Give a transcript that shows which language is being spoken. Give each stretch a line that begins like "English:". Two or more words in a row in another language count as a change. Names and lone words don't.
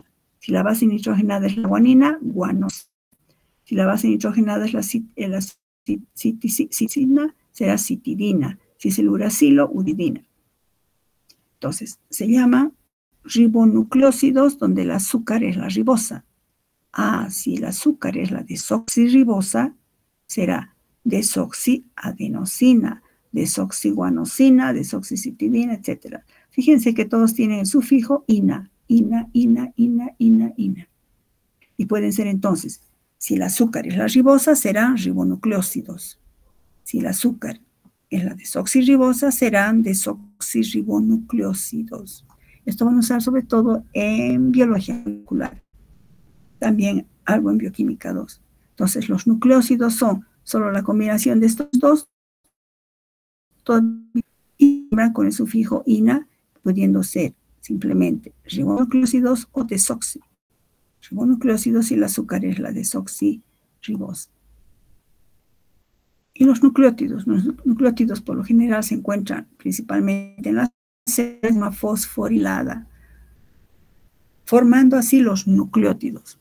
Spanish: Si la base nitrogenada es la guanina, guanosina. Si la base nitrogenada es la citisina, será citidina. Si es el uracilo, uridina. Entonces, se llama ribonucleósidos donde el azúcar es la ribosa. Si el azúcar es la desoxirribosa, será desoxiadenosina, desoxiguanosina, desoxicitidina, etc. Fíjense que todos tienen el sufijo ina. Y pueden ser entonces, si el azúcar es la ribosa, serán ribonucleósidos. Si el azúcar es la desoxirribosa, serán desoxirribonucleósidos. Esto van a usar sobre todo en biología molecular. También algo en bioquímica 2. Entonces, los nucleósidos son solo la combinación de estos dos y con el sufijo ina, pudiendo ser simplemente ribonucleósidos o desoxi. Ribonucleósidos y el azúcar es la desoxirribosa. Y los nucleótidos por lo general se encuentran principalmente en la célula fosforilada, formando así los nucleótidos.